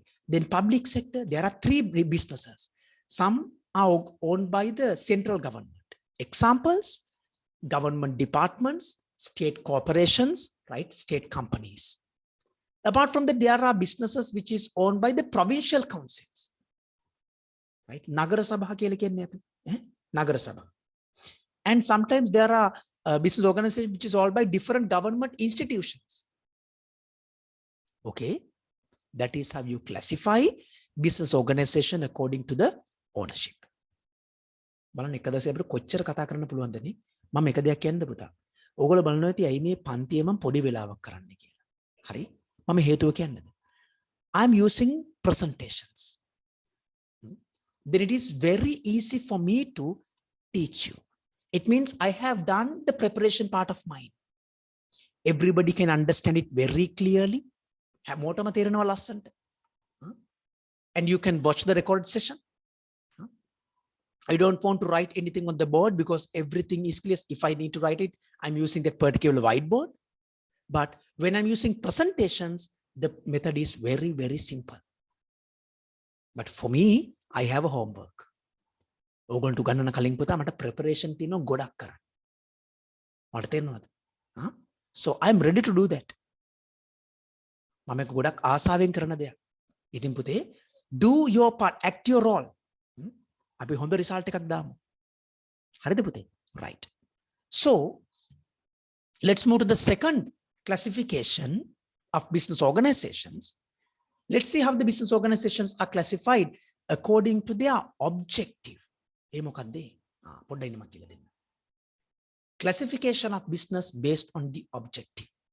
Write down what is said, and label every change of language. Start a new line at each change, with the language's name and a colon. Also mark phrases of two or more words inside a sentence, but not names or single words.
English: Then public sector, there are 3 businesses. Some are owned by the central government. Examples, government departments, state corporations, right? State companies. Apart from that, there are businesses which is owned by the provincial councils.
Sinhala: Right? Nagara Sabha කියලා කියන්නේ අපි. Nagara Sabha.
English: And sometimes there are business organizations which is owned by different government institutions. Okay? That is how you classify business organization according to the ownership.
Sinhala: බලන්න එක දවසේ අපිට කොච්චර කතා කරන්න පුළුවන්ද නේ? මම එක දෙයක් කියන්නද පුතා? ඕගොල්ලෝ බලනවා ඇති ඇයි මේ පන්තියේ මම පොඩි වෙලාවක් කරන්න කියලා. හරි? මම හේතුව කියන්නද?
English: I am using presentations. Then it is very easy for me to teach you. It means I have done the preparation part of mine. Everybody can understand it very clearly.
Sinhala: මොටම තේරෙනවා ලස්සනට.
English: And you can watch the recorded session. I don't want to write anything on the board because everything is clear. If I need to write it, I'm using that particular whiteboard. But when I'm using presentations, the method is very, very simple. But for me, I have a homework.
Sinhala: ඕගොල්ලන්ට ගන්නන කලින් පුතා මට preparation තියෙනවා ගොඩක් කරන්න. මට තේරෙනවද?
English: So I'm ready to do that.
Sinhala: මම ඒක ගොඩක් ආසාවෙන් කරන දෙයක්. ඉතින් පුතේ
English: do your part, act your role.
Sinhala: අපි හොඳ result එකක් දාමු. හරිද පුතේ?
English: Right. So let's move to the second classification of business organizations. Let's see how the business organizations are classified according to their objective. Classification of business based on the objective.